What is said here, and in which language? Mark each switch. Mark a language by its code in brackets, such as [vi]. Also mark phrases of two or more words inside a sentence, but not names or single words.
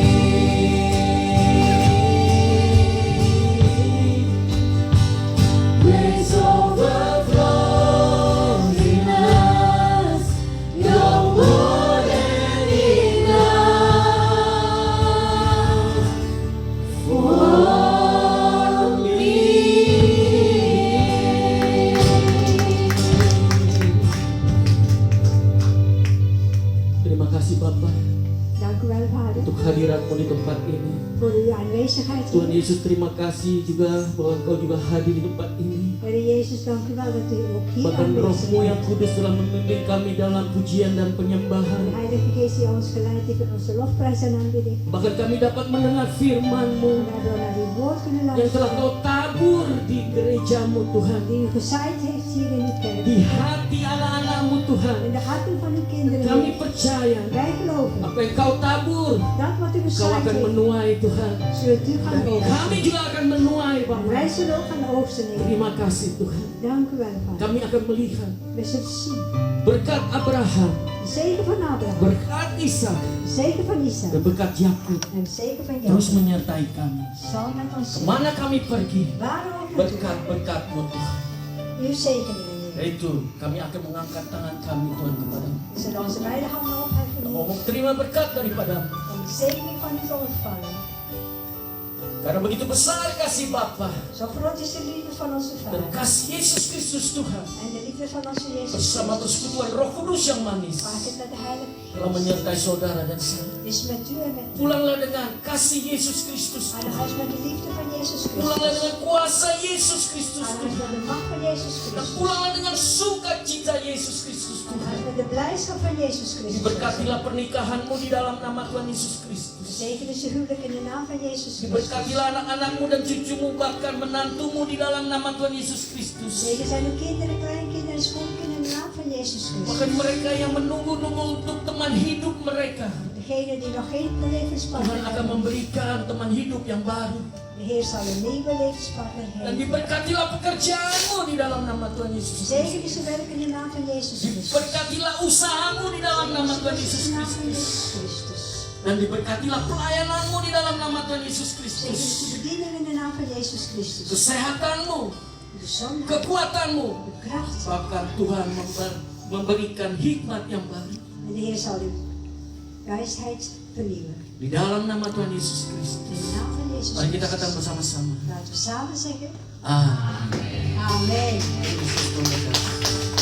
[en] Grace overflows in us. You're more than enough for me. [id] Terima kasih Bapak [nl] Dank u wel, Vader, [id] untuk hadirat-Mu di tempat ini. [nl] voor uw aanwezigheid [id] Tuhan [nl] hier. [id] Yesus, terima kasih juga bahwa Engkau juga hadir di tempat ini. [nl] Heer Jezus, dank u wel dat u ook hier [id] Bahkan [nl] aanwezig [id] Roh-Mu yang [nl] bent. [id] kudus telah memimpin kami dalam pujian dan [nl] De [id] penyembahan. [nl] Heilige Geest die ons geleid heeft in onze lofprijs en aanbidding. [id] Bahkan kami dapat mendengar firman-Mu. [nl] En daardoor naar uw woord woord kunnen [id] yang telah [nl] luisteren. [id] Kau tabur di gerejamu Tuhan, [nl] Die u gezaaid heeft hier in de kerk. [id] di hati anak-anakmu Tuhan. [nl] In de harten van uw kinderen. [id] Kami [nl] Heer. [id] percaya [nl] Wij geloven. [id] apa yang Kau tabur, [nl] Dat wat u [id] Kau [nl] gezaaid [id] akan [nl] heeft, [id] menuai Tuhan. [nl] zult u gaan [id] Kami [nl] oogsten. [id] juga akan menuai [nl] En [id] Bapa. [nl] wij zullen ook gaan oogsten, Heer. [id] Terima kasih Tuhan. [nl] Dank u wel, Vader. [id] Kami akan melihat [nl] We zullen zien. [id] berkat Abraham, [nl] De zegen van Abraham. [id] berkat Ishak, [nl] De zegen van Isaac. [id] dan berkat Yakub [nl] En de zegen van [id] terus [nl] Jacob. [id] menyertai kami. [nl] Zal met ons zijn. [id] Kemana kami pergi, [nl] Waar we ook naartoe. [id] berkat-berkat-Mu Tuhan. [nl] Uw zegeningen, Heer. [id] Itu kami akan mengangkat tangan kami Tuhan kepada-Mu. [nl] We zullen onze beide handen opheffen, Heer. [id] Ngomong terima berkat daripada-Mu. [nl] Om de zegening van u te ontvangen. [id] Karena begitu besar kasih Bapa [nl] Zo groot is de liefde van onze [id] dan [nl] Vader. [id] kasih Yesus Kristus Tuhan [nl] En de liefde van onze Jezus [id] bersama [nl] Christus. [id] persekutuan Roh Kudus yang manis [nl] Pakend met de Heilige [id] telah [nl] Geest. [id] menyertai saudara dan saya. [nl] Is met u en met u. [id] Pulanglah dengan kasih Yesus Kristus. [nl] Aan huis met de liefde van Jezus [id] Pulanglah [nl] Christus. [id] dengan kuasa Yesus Kristus [nl] Aan huis [id] Tuhan. [nl] met de macht van Jezus [id] Dan [nl] Christus. [id] pulanglah dengan sukacita Yesus Kristus [nl] Aan [id] Tuhan. [nl] huis met de blijdschap van Jezus Christus. [id] Diberkatilah pernikahanmu di dalam nama Tuhan Yesus Kristus. [nl] Zegen is uw huwelijk in de naam van Jezus Christus. [id] Diberkatilah anak-anakmu dan cucumu bahkan menantumu di dalam nama Tuhan Yesus Kristus. [nl] Zegen zijn uw kinderen, kleinkinderen en schoonkinderen in de naam van Jezus [id] Bahkan [nl] Christus. [id] mereka yang menunggu-nunggu untuk teman hidup mereka, [nl] Degene die nog geen levenspartner [id] Tuhan akan [nl] hebben, [id] memberikan teman hidup yang baru. [nl] de Heer zal een nieuwe levenspartner [id] Dan [nl] geven. [id] diberkatilah pekerjaanmu di dalam nama Tuhan Yesus Kristus. [nl] Zegen is uw werk in de naam van Jezus Christus. [id] Diberkatilah usahamu di dalam nama Tuhan Yesus [nl] In de naam van [id] Kristus. [nl] Jezus Christus. [id] Dan diberkatilah pelayananmu di dalam nama Tuhan Yesus [nl] Zegen [id] Kristus. [nl] is uw bediening in de naam van Jezus Christus. [id] Kesehatanmu, [nl] De gezondheid, [id] kekuatanmu, [nl] de kracht. [id] bahkan Tuhan memberikan hikmat yang baru. [nl] En de Heer zal uw wijsheid vernieuwen. [id] Di dalam nama Tuhan Yesus Kristus. [nl] In de naam van Jezus [id] Mari kita katakan [nl] Christus. [id] bersama-sama. [nl] Laten we samen zeggen. [id] Amin. [nl] Amen. [id] Yesus Tuhan.